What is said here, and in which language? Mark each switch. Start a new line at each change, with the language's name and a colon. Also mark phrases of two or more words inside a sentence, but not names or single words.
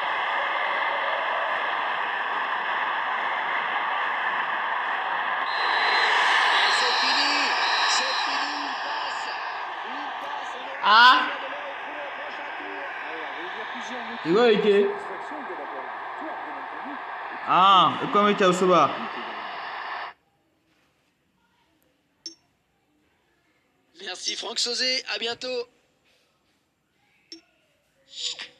French: C'est fini, il passe.
Korean: 아, 이거 이게 아, 이거 좀 써봐.
French: Merci Franck Sauzet, à bientôt.